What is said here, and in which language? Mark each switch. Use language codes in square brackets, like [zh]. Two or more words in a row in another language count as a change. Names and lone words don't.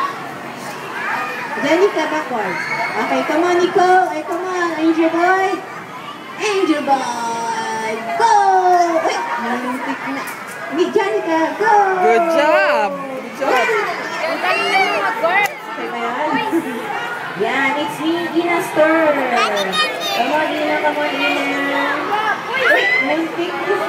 [en] Jenica, backwards. Okay, come on, Nico. Ay, come on. Angel boy. Angel Boy. Go! [tl] Uy, muntik na. Hindi, Janica, go! [en] Good job. Good job. [tl] Ang galing ng mga girls. Okay ba yan? Yan, [en] it's me, Ina's turn. Come on, Ina, come on, Ina. [tl] Uy, muntik na.